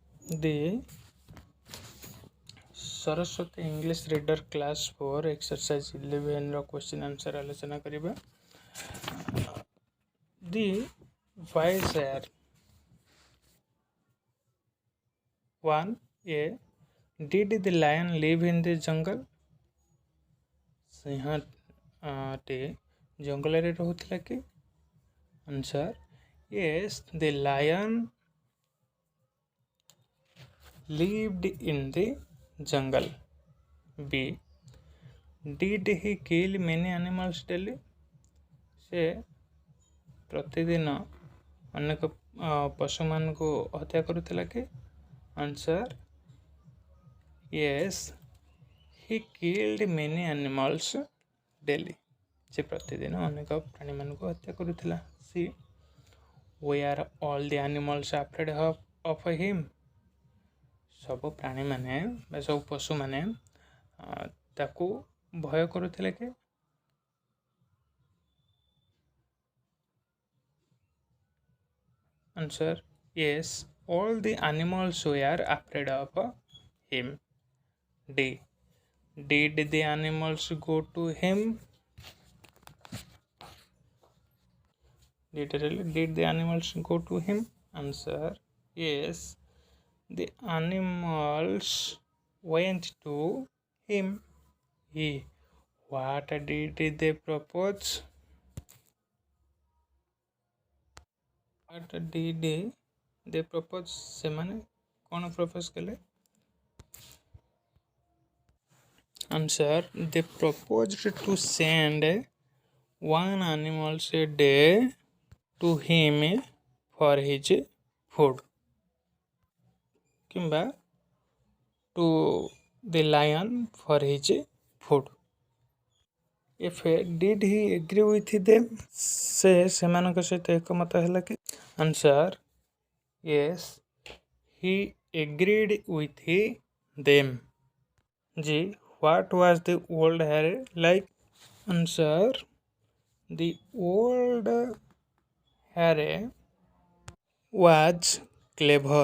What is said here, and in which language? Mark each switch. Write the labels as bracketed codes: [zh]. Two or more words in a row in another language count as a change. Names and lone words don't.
[or] The Saraswati English Reader Class 4 Exercise 11 ର [en] question answer [or] ଆଲୋଚନା କରିବା। [en] The Vizier 1a Did the lion live in the jungle? [or] ସିଂହଟି ଜଙ୍ଗଲରେ ରହୁଥିଲା କି? [en] Answer yes, the lion lived in the jungle. B Did he kill many animals daily? [or] ସେ ପ୍ରତିଦିନ ଅନେକ ପଶୁମାନଙ୍କୁ ହତ୍ୟା କରୁଥିଲା କି? [en] Answer yes, he killed many animals daily. [or] ସେ ପ୍ରତିଦିନ ଅନେକ ପ୍ରାଣୀମାନଙ୍କୁ ହତ୍ୟା କରୁଥିଲା। [en] C Were all the animals afraid of him? [or] ସବୁ ପ୍ରାଣୀମାନେ ବା ସବୁ ପଶୁମାନେ ତାକୁ ଭୟ କରୁଥିଲେ କି? [en] Answer yes, all the animals were afraid of him. D Did the animals go to him? Literally, did the animals go to him? Answer yes, the animals went to him. E What did they propose? What did they propose? [or] ସେମାନେ କ'ଣ ପ୍ରପୋଜ କଲେ? [en] Answer they proposed to send one animal a day to him for his food. କିମ୍ବା to the lion for his food. If did he agree with them? [or] ସେ ସେମାନଙ୍କ ସହିତ ଏକମତ ହେଲା କି? [en] Answer yes, he agreed with them. G What was the old hare like? Answer the old hare was clever.